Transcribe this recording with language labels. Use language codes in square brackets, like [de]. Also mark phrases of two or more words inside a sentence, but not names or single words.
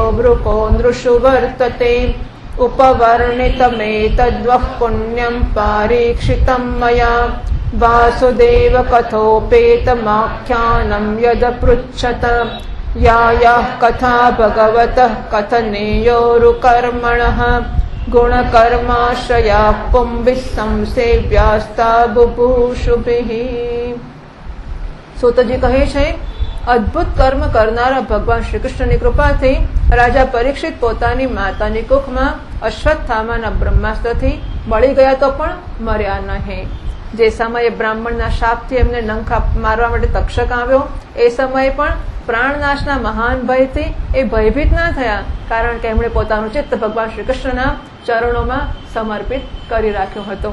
[sa] वृको नृषु वर्तते उपवर्णितमेतद्वः पुण्यं पारीक्षितं मया वासुदेव कथोपेतमाख्यानं यदपृच्छत या याः कथा भगवतः कथनेयोरुकर्मणः गुणकर्माश्रयाः पुंभिः संसेव्यास्ता बुभूषुभिः। [gu] सूतजी કહે છે, અદ્ભુત કર્મ કરનારા ભગવાન શ્રી કૃષ્ણની કૃપાથી રાજા પરીક્ષિત પોતાની માતાની કુખમાં અશ્વત્થામાના બ્રહ્માસ્ત્રથી બળી ગયા તો પણ મર્યા નહીં. જે સમયે બ્રાહ્મણના શાપથી એમને નંખા મારવા માટે તક્ષક આવ્યો એ સમયે પણ પ્રાણનાશના મહાન ભયથી એ ભયભીત ના થયા, કારણ કે એમણે પોતાનું ચિત્ત ભગવાન શ્રી કૃષ્ણના ચરણોમાં સમર્પિત કરી રાખ્યો હતો.